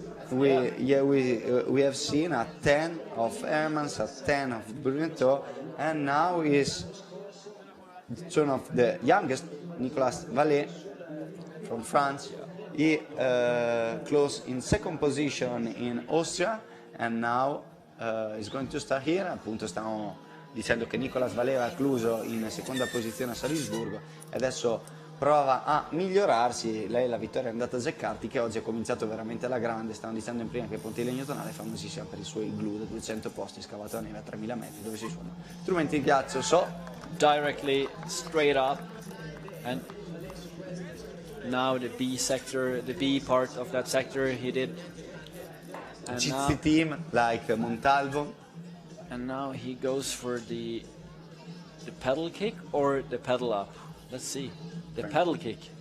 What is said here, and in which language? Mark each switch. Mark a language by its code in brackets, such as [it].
[en] we have seen a 10 of Hermans, a 10 of Brunetto, and now is the turn of the youngest, Nicolas Vallet from France. He closed in second position in Austria, and now is going to start here. [it] Appunto stiamo dicendo che Nicolas Vallet ha chiuso in seconda posizione a Salisburgo e adesso prova a migliorarsi. Lei la vittoria è andata a Zeccarti, che oggi ha cominciato veramente alla grande. Stavano dicendo in prima che Pontilegno Tonale è famosissima per i suoi glue da 200 posti scavato a neve a 3000 metri, dove si suonano strumenti di ghiaccio. [en] Directly straight up, and now the B sector, the B part of that sector he did. And GC team like Montalvo. And now he goes for the pedal kick or the pedal up. Let's see. The pedal kick.